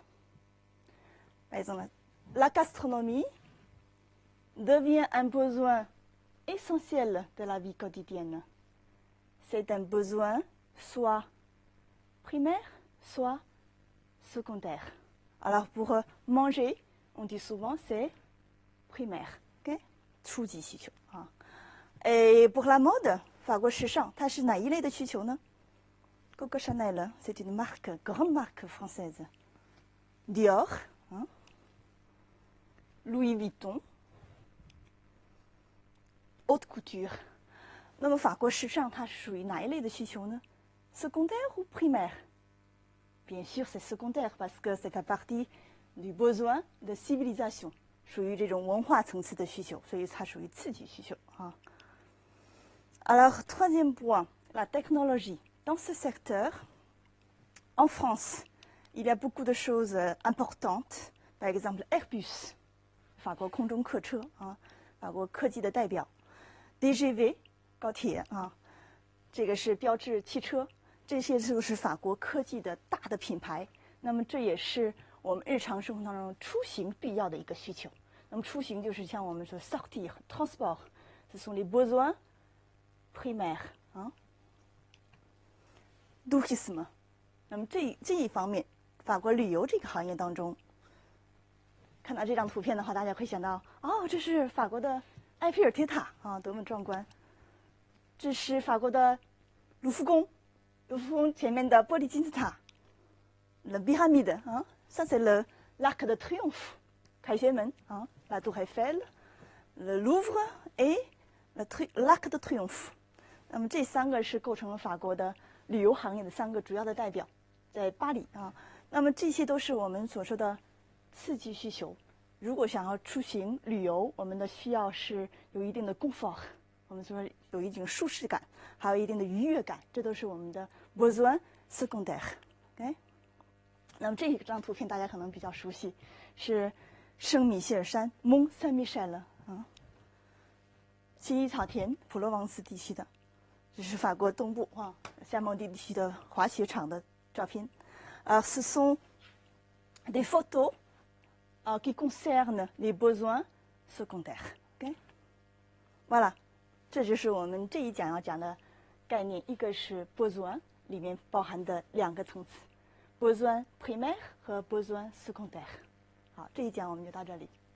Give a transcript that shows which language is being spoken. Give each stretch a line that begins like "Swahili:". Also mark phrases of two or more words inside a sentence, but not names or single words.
French: Par exemple, la gastronomie devient un besoin essentiel de la vie quotidienne. C'est un besoin soit primaire, soit secondaire. Alors pour manger, on dit souvent c'est primaire, ok?
Chinese: 初级需求啊。
French: Et pour la mode,
Chinese: 法国时尚，它是哪一类的需求呢？
French: Coco Chanel, c'est une marque, grande marque française. Dior, hein? Louis Vuitton, haute couture.
Chinese: 那么法国时尚它是属于哪一类的需求呢？
French: Secondaire ou primaire? Bien sûr, c'est secondaire parce que c'est fait partie du besoin de civilisation.
Chinese: 属于这种文化层次的需求，所以它属于次级需求啊。
French: Alors, troisième point, la technologie. Dans ce secteur, en France, il y a beaucoup de choses importantes. Par exemple, Airbus,
Chinese: 法国空中客车啊，法国科技的代表。DGV 高铁啊，这个是标致汽车，这些都是法国科技的大的品牌。那么这也是我们日常生活当中出行必要的一个需求。那么出行就是像我们说
French: sortir, transport, ce sont les besoins primaires 啊。tourisme，
Chinese: 那么这一方面，法国旅游这个行业当中，看到这张图片的话，大家会想到，哦，这是法国的埃菲尔铁塔啊，多么壮观！这是法国的卢浮宫，卢浮宫前面的玻璃金字塔 ，
French: le pyramide
Chinese: 啊，
French: ça c'est le l'arc de triomphe，
Chinese: 凯旋门啊 ，la tour Eiffel，le Louvre et l'arc de triomphe。那么这三个是构成了法国的旅游行业的三个主要的代表，在巴黎啊。那么这些都是我们所说的刺激需求。如果想要出行旅游，我们的需要是有一定的 confort， 我们说有一定舒适感，还有一定的愉悦感，这都是我们的
French: besoin secondaire。
Chinese: OK， 那么这一张图片大家可能比较熟悉，是圣米歇尔山 Mont Saint-Michel 啊，薰衣草田，普罗旺斯地区的。这是法国东部啊，夏蒙地地区的滑雪场的照片。
French: ce sont des photos qui concernent les besoins secondaires. OK， voilà，
Chinese: 这就是我们这一讲要讲的概念，一个是 besoin 里面包含的两个层次 ，
French: besoin primaire
Chinese: 和
French: besoin secondaire。
Chinese: 好，这一讲我们就到这里。